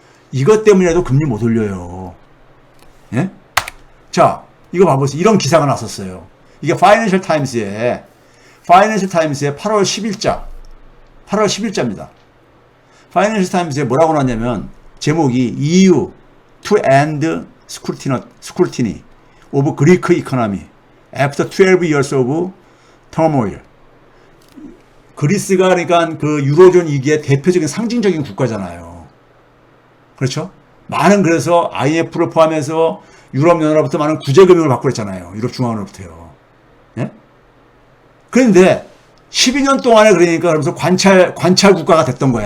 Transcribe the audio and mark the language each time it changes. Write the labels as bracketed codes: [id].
[ko] 이것 때문이라도 금리 못 올려요. 예? 자, 이거 봐보세요. 이런 기사가 났었어요. 이게 파이낸셜 타임스의 8월 10일자입니다. 파이낸셜 타임스에 뭐라고 나왔냐면 제목이 EU [en] to end scrutiny of Greek economy after 12 years of turmoil. [ko] 그리스가 그러니까 그 유로존 위기의 대표적인 상징적인 국가잖아요. 그렇죠? 많은 그래서 IMF를 포함해서 유럽연합으로부터 많은 구제금융을 받고 그랬잖아요. 유럽중앙은행으로부터요. 예? 그런데 12년 동안에 그러니까 그러면서 관찰 국가가 됐던 거야.